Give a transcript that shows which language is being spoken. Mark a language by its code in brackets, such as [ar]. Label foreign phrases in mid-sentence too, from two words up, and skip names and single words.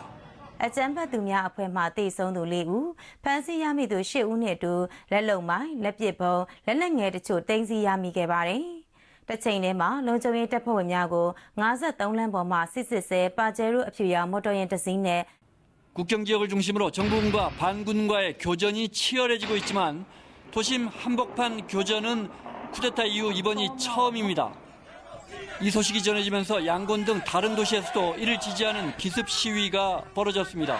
[my] အကြမ်းဖက်သူများအဖွဲ့မှတေဆုံးသူ4ဦးဖမ်းဆီးရမိသူ10ဦးနဲ့အတူလက်လုံမိုင်းလက်ပစ်ဗုံးလက်နက်ငယ်တချို့တင်စီရမိခဲ့ပါတယ်။တစ်ချိန်တည်းမှာလုံခြုံရေးတပ်ဖွဲ့ဝင်များကို53လမ်းပေါ်မှစစ်စစ်ဆဲပါဂျယ်ရိုအဖြူရောင်မော်တော်ယာဉ်တစ်စီးနဲ့ [ko] 국경 지역을 중심으로 정부군과 반군과의 교전이 치열해지고 있지만 도심 한복판 교전은 쿠데타 이후 이번이 처음입니다. 이 소식이 전해지면서 양곤 등 다른 도시에서도 이를 지지하는 기습 시위가 벌어졌습니다.